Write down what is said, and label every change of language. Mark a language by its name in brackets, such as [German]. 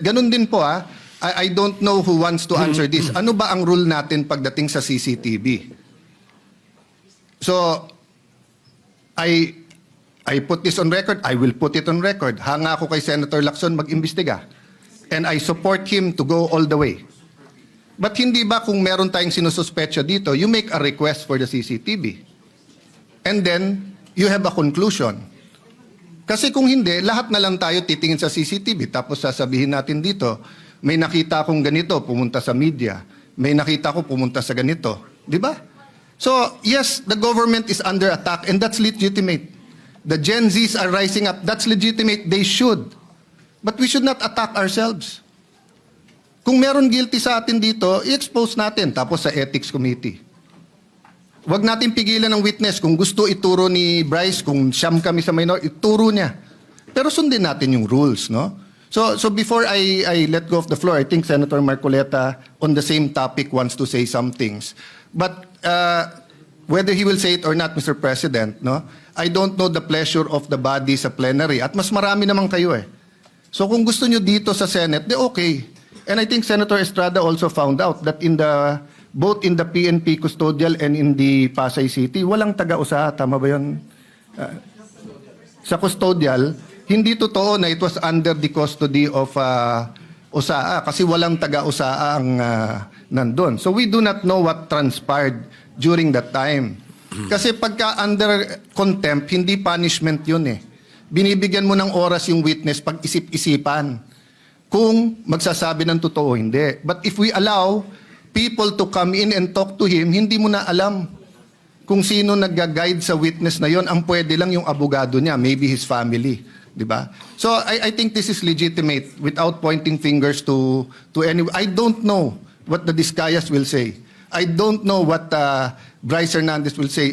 [Filipino] Ganun din po [English] I don't know who wants to answer this. [Filipino] Ano ba ang rule natin pagdating sa CCTV? [English] So, I put this on record. I will put it on record. [Filipino] Hanga ako kay Senator Lacson mag-imbestiga. [English] And I support him to go all the way. But [Filipino] hindi ba kung meron tayong sinususpetsa dito, [English] you make a request for the CCTV. And then, you have a conclusion. [Filipino] Kasi kung hindi, lahat na lang tayo titingin sa CCTV. Tapos sasabihin natin dito, may nakita akong ganito, pumunta sa media. May nakita ko, pumunta sa ganito. Di ba? [English] So, yes, the government is under attack and that's legitimate. The Gen Zs are rising up. That's legitimate. They should. But we should not attack ourselves. [Filipino] Kung meron guilty sa atin dito, i-expose natin. Tapos sa Ethics Committee. Huwag natin pigilan ng witness. Kung gusto ituro ni Bryce, kung siyam kami sa minor, ituro niya. Pero sundin natin yung rules, no? [English] So before I let go of the floor, I think Senator Marcoleta on the same topic wants to say some things. But whether he will say it or not, Mr. President, no? I don't know the pleasure of the body [Filipino] sa plenary. At mas marami naman kayo So kung gusto nyo dito sa Senate, de okay. [English] And I think Senator Estrada also found out that both in the PNP custodial and in the Pasay City, [Filipino] walang taga-usaha. Tama ba yun? Sa custodial, hindi totoo na [English] it was under the custody of [Filipino] USAA kasi walang taga-USAA ang nandun. [English] So we do not know what transpired during that time. [Filipino] Kasi pagka [English] under contempt, [Filipino] hindi punishment yun Binibigyan mo ng oras yung witness pag isip-isipan kung magsasabi ng totoo hindi. [English] But if we allow people to come in and talk to him, [Filipino] hindi mo na alam kung sino nag-guide sa witness na yon. Ang pwede lang yung abogado niya, [English] maybe his family. [Filipino] Diba? [English] So I think this is legitimate without pointing fingers to anyone. I don't know what the Discayas will say. I don't know what Bryce Hernandez will say.